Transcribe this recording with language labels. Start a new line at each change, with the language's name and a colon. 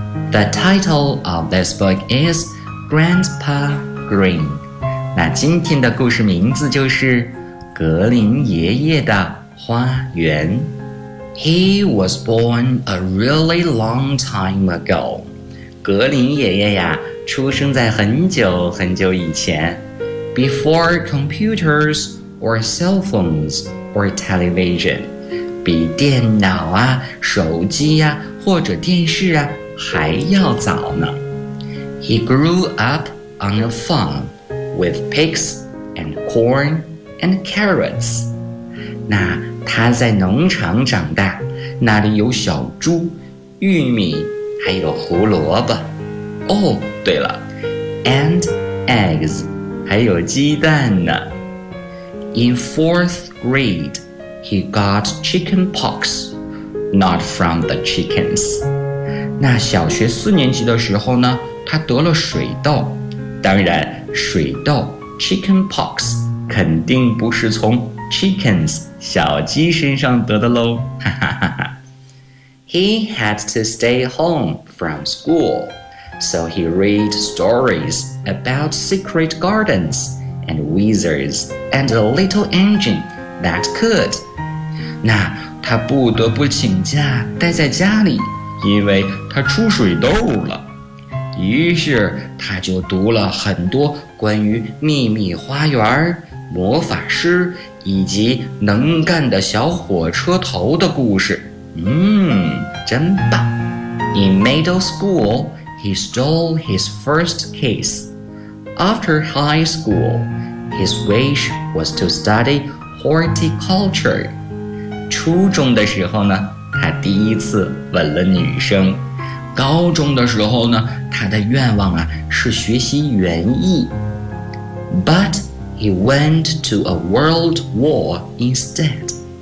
English: The title of this book is Grandpa Green.
Chinese: 那今天的故事名字就是《格林爷爷的花园》。
English: He was born a really long time ago.
Chinese: 格林爷爷呀，出生在很久很久以前。
English: Before computers or cell phones or television.
Chinese: 比电脑啊、手机啊或者电视啊还要早呢。
English: He grew up on a farm. With pigs and corn and carrots.
Chinese: 那他在农场长大，那里有小猪、玉米，还有胡萝卜。
English: Oh,
Chinese: 对了 ,
English: and eggs,
Chinese: 还有鸡蛋呢。
English: In fourth grade, he got chicken pox, not from the chickens.
Chinese: 那小学四年级的时候呢，他得了水痘。当然水痘
English: chicken pox
Chinese: 肯定不是从 chickens 小鸡身上得的喽。
English: He had to stay home from school, so he read stories about secret gardens and wizards and a little engine that could.
Chinese: 那他不得不请假待在家里，因为他出水痘了。于是他就读了很多关于秘密花园、魔法师以及能干的小火车头的故事。真棒。
English: In middle school, he stole his first kiss. After high school, his wish was to study horticulture.
Chinese: 初中的时候呢，他第一次吻了女生。高中的时候呢，他的愿望啊是学习园艺。
English: But he went to a world war instead.